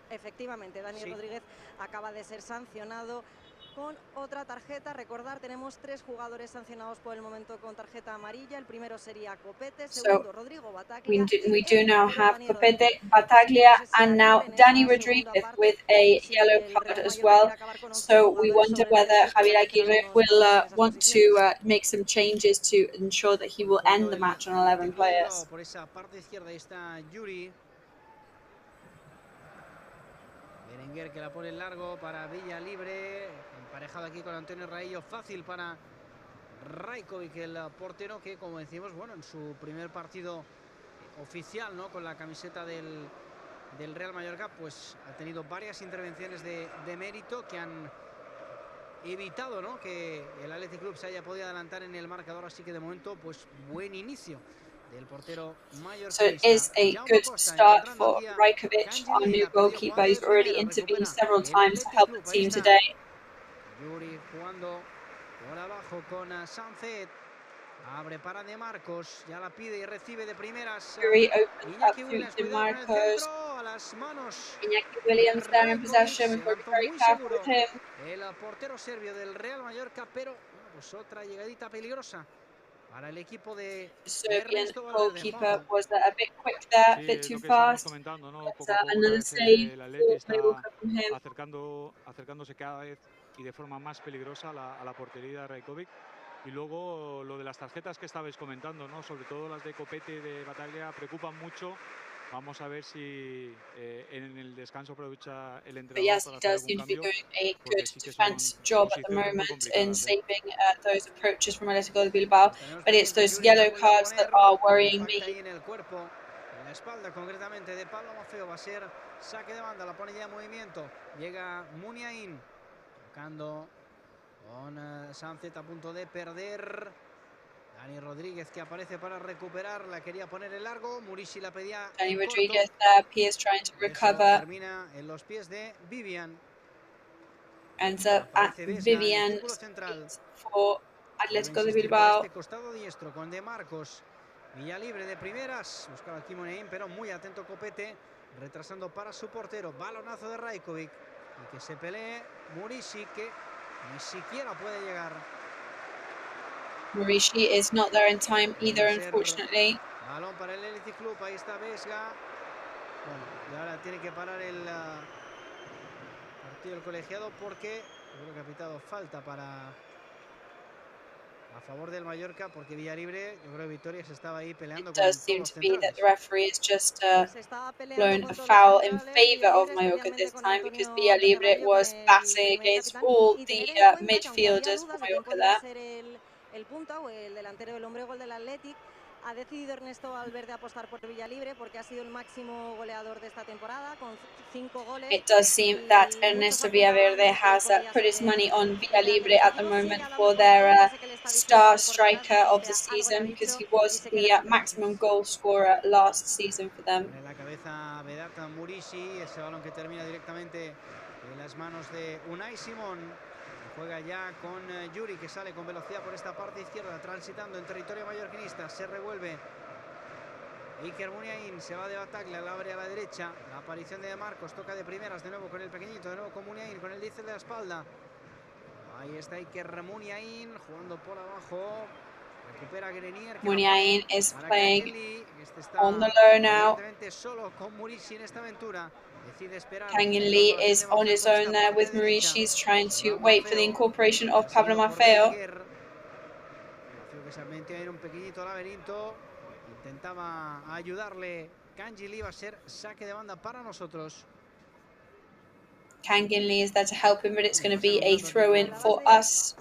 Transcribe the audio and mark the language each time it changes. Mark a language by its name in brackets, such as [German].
[Spanish] Efectivamente, Dani Rodríguez acaba de ser sancionado con otra tarjeta. Recordar, tenemos 3 jugadores sancionados por el momento con tarjeta amarilla. El primero sería Copete, segundo Rodrigo Bataglia. [English] We do now have Copete, Bataglia, and now Dani Rodríguez with a yellow card as well. So we wonder whether Javier Aguirre will want to make some changes to ensure that he will end the match on 11 players. [Spanish] Por esa parte izquierda está Yuri. Berenguer que la pone en largo para Villa Libre, emparejado aquí con Antonio Raillo, fácil para Rajkovic, el portero que, como decimos, bueno, en su primer partido oficial, ¿no?, con la camiseta del Real Mallorca, pues ha tenido varias intervenciones de mérito que han evitado, ¿no?, que el Athletic Club se haya podido adelantar en el marcador, así que de momento, pues buen inicio del portero mallorquinista. [English] So it is a good start for Rajkovic, our new goalkeeper. He's already intervened several times to help the team today. [Spanish] Yuri jugando por abajo con Sánchez. Abre para De Marcos, ya la pide y recibe de primeras. [English] Yuri opens up through De Marcos. [Spanish] A las manos. [English] Iñaki Williams there in possession. We've got to be very careful with him. [Spanish] El portero serbio del Real Mallorca, pero bueno, pues otra llegadita peligrosa para el equipo de [English] Serbian goalkeeper was a bit quick there, a bit too fast. Another save from him. [Spanish] Acercándose cada vez y de forma más peligrosa a la portería de Rajkovic. Y luego lo de las tarjetas que estabais comentando, ¿no?, sobre todo las de Copete y de Bataglia, preocupan mucho. Vamos a ver si en el descanso aprovecha el entrenador para hacer algún cambio. [English] Doing a good defense job at the moment in saving those approaches from Athletic de Bilbao, but it's those yellow cards that are worrying me. [Spanish] En el cuerpo, en la espalda concretamente de Pablo Maffeo, va a ser saque de banda, la pone ya en movimiento. Llega Muniain, tocando con Sánchez a punto de perder. Dani Rodríguez que aparece para recuperar, la quería poner en largo, Murici la pedía. [English] Dani Rodríguez there, P is trying to recover. [Spanish] Termina en los pies de Vivian. [English] Ends up at Vivian for Athletic de Bilbao. [Spanish] Este costado diestro con De Marcos. Villa Libre de primeras, buscaba aquí Muniain, pero muy atento Copete, retrasando para su portero. Balonazo de Rajkovic y que se pelee Murici, que ni siquiera puede llegar. [English] Murici is not there in time either, unfortunately. [Spanish] Balón para el Athletic Club, ahí está Vesga. Bueno, y ahora tiene que parar el partido del colegiado porque yo creo que ha pitado falta a favor del Mallorca, porque Villalibre, yo creo que Victoria se estaba ahí peleando. [English] It does seem to be that the referee has just blown a foul in favour of Mallorca this time, because Villalibre was battling against all the midfielders for Mallorca there. [Spanish] El punta o el delantero del hombre gol del Athletic. Ha decidido Ernesto Valverde apostar por Villalibre porque ha sido el máximo goleador de esta temporada con 5 goles. [English] It does seem that Ernesto Valverde has put his money on Villalibre at the moment for their star striker of the season, because he was the maximum goal scorer last season for them. [Spanish] En la cabeza Vedat Murici, ese balón que termina directamente en las manos de Unai Simón. Juega ya con Yuri, que sale con velocidad por esta parte izquierda, transitando en territorio mallorquinista. Se revuelve Iker Muniain, se va de Bataglia, la abre a la derecha. La aparición de Marcos, toca de primeras, de nuevo con el pequeñito, de nuevo con Muniain, con el 10 de la espalda. Ahí está Iker Muniain, jugando por abajo. Recupera Grenier. [English] Muniain is playing on the low now. [Spanish] Solo con Murici en esta aventura. [English] Kang-in is on his own there with Murici. He's trying to wait for the incorporation of Pablo Maffeo. [Spanish] Que se metió en un pequeñito laberinto. Intentaba ayudarle. Kang-in va a ser saque de banda para nosotros. [English] Kang-in is there to help him, but it's going to be a throw-in for us.